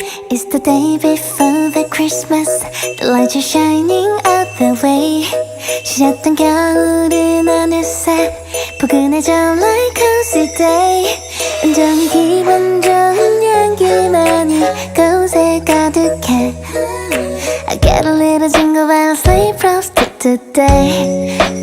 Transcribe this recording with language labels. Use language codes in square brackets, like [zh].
[en] It's the day before the Christmas. The lights are shining out the way. [ko] 쉬었던 겨울은 어느새 포근해져 [en] like cozy day. [ko] 온종일 기분 좋은 향기만이 곳에 가득해. [en] I get a little jingle bells sleigh frosted today.